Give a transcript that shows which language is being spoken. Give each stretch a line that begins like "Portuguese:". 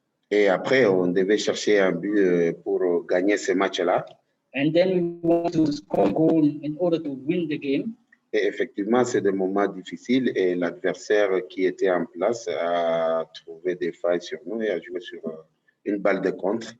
French: Et après, on devait chercher un but pour gagner ce match-là.
English: And then we want to score a goal in order to win the game.
French: Et effectivement, c'est des moments difficiles et l'adversaire qui était en place a trouvé des failles sur nous et a joué sur une balle de contre.